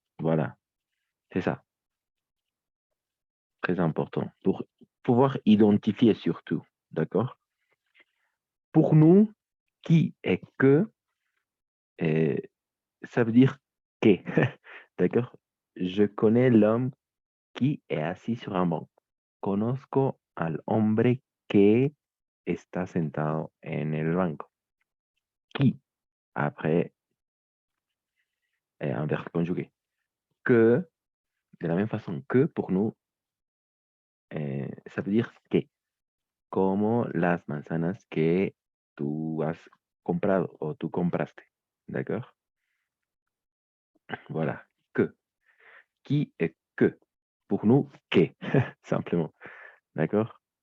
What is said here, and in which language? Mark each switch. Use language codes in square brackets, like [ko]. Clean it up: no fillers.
[fr] Voilà, c'est ça. Très important. Pour pouvoir identifier surtout, d'accord? Pour nous, qui est que, ça veut dire que, d'accord? Je connais l'homme qui est assis sur un banc. [es] Conozco al hombre que está sentado en el banco. [fr] Qui, après un verbe conjugué. Que, de la même façon que pour nous, ça veut dire que. [es] Como las manzanas que tú has comprado o tú compraste. [fr] D'accord? Voilà. Que. Qui est que? Pour nous, que. Simplement. D'accord?